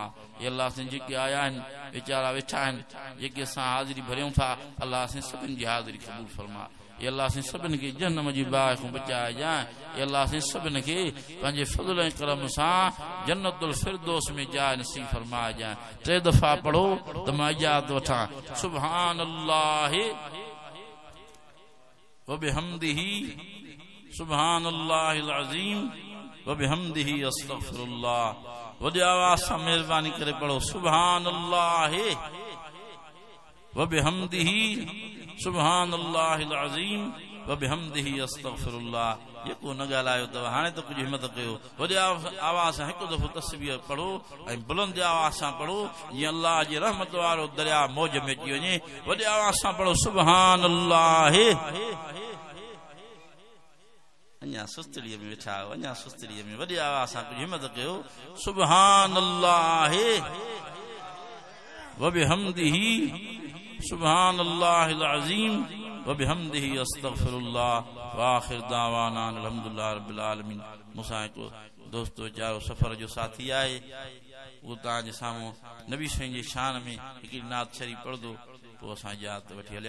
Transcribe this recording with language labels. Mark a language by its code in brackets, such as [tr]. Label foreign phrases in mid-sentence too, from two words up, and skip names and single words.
[sd] अल्लाह से जेके आया आहिनि वीचारा वेठा आहिनि, जेके असां हाज़िरी भरियूं था, अल्लाह से सभिनि जी हाज़िरी क़बूल फरमा। अल्लाह से सभिनि खे जहन्नम जी बाहि खां बचाए जाए। अल्लाह से सभिनि खे पंहिंजे फज़ल ऐं करम सां जन्नतुल फिरदौस में जाइ नसीब फरमाए जाए। 3 दफ़ा पढ़ो त मां इजाज़त वठां। [ar] سبحان الله وبحمده سبحان الله العظيم وبحمده أستغفر الله. [sd] वॾी आवाज़ सां महिरबानी करे पढ़ो [ar] سبحان الله وبحمده سبحان الله العظيم وبحمده أستغفر الله. [sd] जेको न ॻाल्हायो अथव हाणे त कुझु हिम्मत कयो, वॾी आवाज़ सां हिकु दफ़ो तस्बीह पढ़ो ऐं बुलंद आवाज़ सां पढ़ो जीअं अल्लाह जे रहमत वारो दरिया मौज में अची वञे। वॾी आवाज़ सां पढ़ो सुभानअल्लाह। अञा सुस्तड़ीअ में वेठा आहियो, अञा सुस्तड़ीअ में, वॾी आवाज़ सां कुझु हिम्मत कयो [ar] سبحان الله وبحمده سبحان الله العظيم وبحمده أستغفر الله. وآخر دعوانا الحمد لله رب العالمين. [sd] मूंसां हिकु दोस्त वीचारो सफ़र जो साथी आहे, उहो तव्हांजे साम्हूं नबी साईं जे शान में हिकिड़ी नात शरीफ़ पढ़ंदो, पोइ असां इजाज़त वठी हलिया।